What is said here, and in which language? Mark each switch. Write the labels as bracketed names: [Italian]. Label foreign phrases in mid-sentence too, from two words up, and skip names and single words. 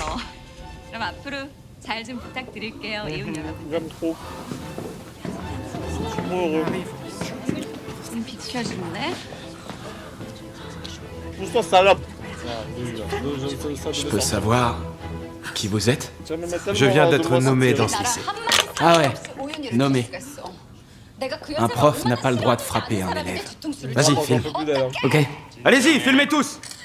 [Korean] 그럼 앞으로 잘 좀 부탁드릴게요, 이웃 여러분. [French] J'aime trop. Je suis trop heureux. [Korean] 좀 비춰줄래? [French] Pousse-toi, salope. Je peux savoir qui vous êtes? Je viens d'être nommé dans ce lycée. Ah ouais, nommé. Un prof n'a pas le droit de frapper un élève. Vas-y, filme. Ok. Allez-y, filmez tous.